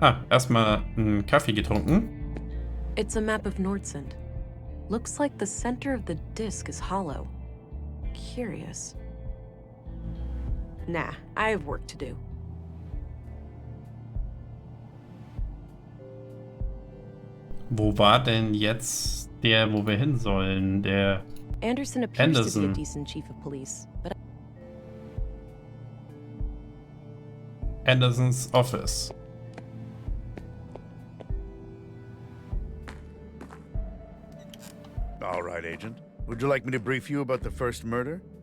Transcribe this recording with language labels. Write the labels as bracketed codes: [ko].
[de] Erstmal einen Kaffee getrunken. [en] It's a map of Nordsund. Looks like the center of the disk is hollow. Curious. Nah, I have work to do. [de] Wo war denn jetzt der, wo wir hin sollen? Der [en] Anderson appears to be a Anderson. decent chief of police, but Anderson's office. All right, Agent. Would you like me to brief you about the first murder?